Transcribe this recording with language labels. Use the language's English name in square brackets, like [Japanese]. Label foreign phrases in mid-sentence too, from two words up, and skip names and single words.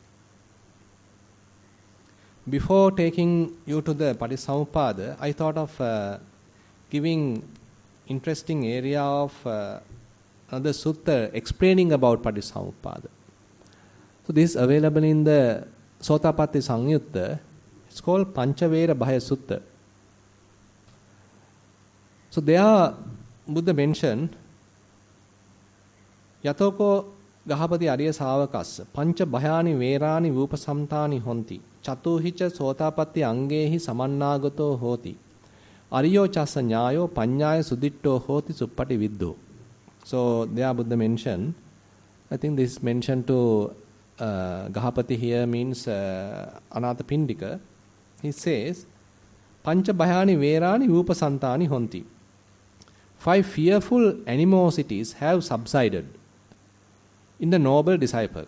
[English] Before taking you to the Patissamuppada, I thought of giving interesting area of another sutta explaining about Patissamuppada. So this is available in the Sotapatti Sangyutta. It's called Panchavera Bhaya Sutta. So there Buddha mentioned [Pali] Yatoko Gahapati Arya Savakas Pancha Bhayani Verani Vipasamtani Honti Chatuhicha Sotapatti Angehi Samannagato Hoti Aryo Chasa Nyayo Panyaya Suditto Hoti Suppati Viddu. [English] So there Buddha mentioned, I think this mention to Gahapati here means Anathapindika. He says, [Pali] Pancha Bhayani Verani Vupasantani Honti. [English] 5 fearful animosities have subsided in the noble disciple.